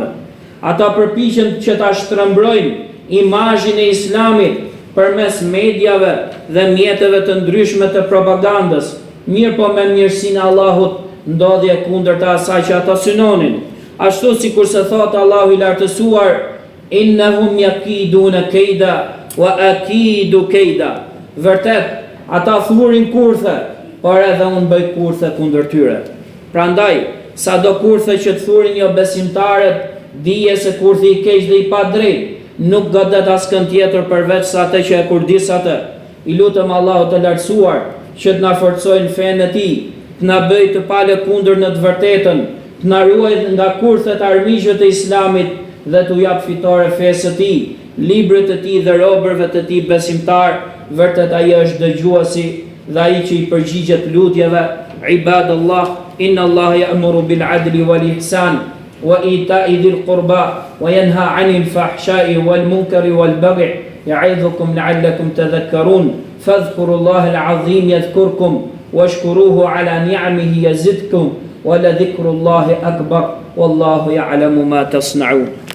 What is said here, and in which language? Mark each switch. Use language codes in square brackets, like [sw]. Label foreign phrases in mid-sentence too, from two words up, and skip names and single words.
[sq] Ata përpiqen që ta shtrëmbrojnë imazhin e Islamit përmes medjave dhe mjeteve të ndryshme të propagandës, mirë po me mirësinë e Allahut ndodhje kundërta asaj që ata synonin. Ashtu sikur se thot Allahu i lartësuar, [ar] إنهم يكيدون كيدا وأكيد كيدا. [sq] Vërtet, ata thurin kurthe, por edhe unë bëj kurthe kundër tyre. Prandaj, sado kurthe që të thurin jo besimtarët, dije se kurthi i keq dhe i pa drejt nuk godet askën tjetër përveç sa atë që e kurdis atë. I lutëm Allahu të lartësuar që të na forcojnë fenë e tij, të na bëj të palë kundër në të vërtetën, të na ruaj nga kurthet e armiqve të Islamit dhe t'u jap fitore fesë të tij, librit të tij dhe robërve të tij besimtar. Vërtet ai është dëgjuesi dhe ai që i përgjigjet lutjeve. [ar] عباد الله إن الله يأمر بالعدل والإحسان وإيتاء ذي القربى وينهى عن الفحشاء والمنكر والبغي يعظكم لعلكم تذكرون. فاذكروا الله العظيم يذكركم واشكروه على نعمه يزدكم ولذكر الله أكبر والله يعلم ما تصنعون.